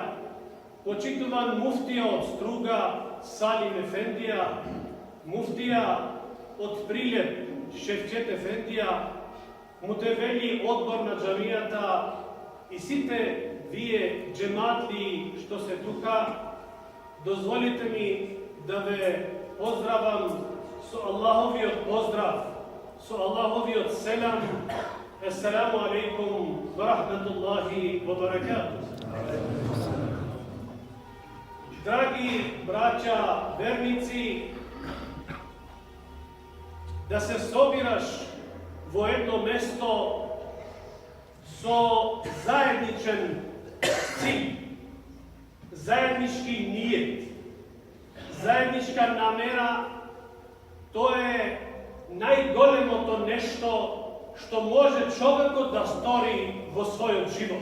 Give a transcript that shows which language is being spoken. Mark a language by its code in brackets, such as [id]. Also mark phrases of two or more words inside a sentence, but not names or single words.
[mk] почитуван муфтија од Струга Салим Ефендија, муфтија од Прилеп Шевчет Ефендија, мутевели одбор на џамијата и сите вие джематли што се тука, дозволите ми да ве поздравам со Аллаховиот поздрав, со Аллаховиот селам. [ar] السلام عليكم ورحمة الله وبركاته. Драги браќа верници, да се собираш во едно место со заедничен цил, заеднички ниет, заедничка намера, тоа е најголемото нешто што може човекот да стори во својот живот.